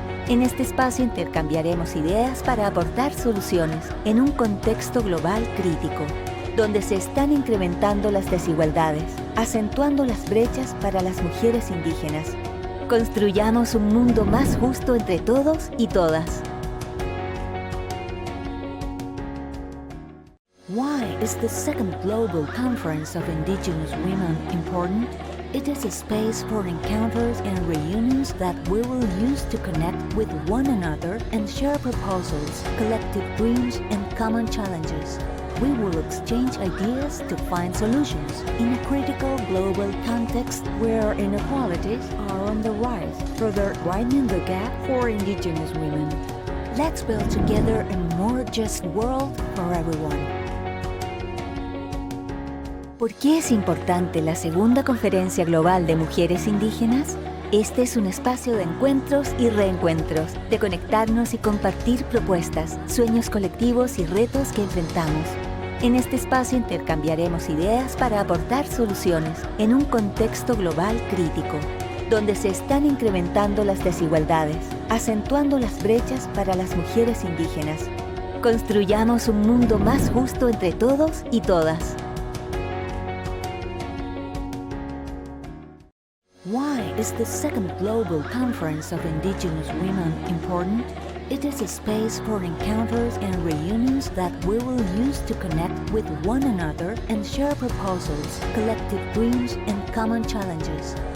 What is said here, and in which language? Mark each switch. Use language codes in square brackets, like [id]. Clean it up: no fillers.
[es] En este espacio intercambiaremos ideas para aportar soluciones en un contexto global crítico, donde se están incrementando las desigualdades, acentuando las brechas para las mujeres indígenas. Construyamos un mundo más justo entre todos y todas. [en] Why is the second Global Conference of Indigenous Women important? It is a space for encounters and reunions that we will use to connect with one another and share proposals, collective dreams, and common challenges. We will exchange ideas to find solutions in a critical global context where inequalities are on the rise, further widening the gap for Indigenous women. Let's build together a more just world for everyone. [es] ¿Por qué es importante la Segunda Conferencia Global de Mujeres Indígenas? Este es un espacio de encuentros y reencuentros, de conectarnos y compartir propuestas, sueños colectivos y retos que enfrentamos. En este espacio intercambiaremos ideas para aportar soluciones en un contexto global crítico, donde se están incrementando las desigualdades, acentuando las brechas para las mujeres indígenas. Construyamos un mundo más justo entre todos y todas. [en] Why is the second Global Conference of Indigenous Women important? It is a space for encounters and reunions that we will use to connect with one another and share proposals, collective dreams, and common challenges.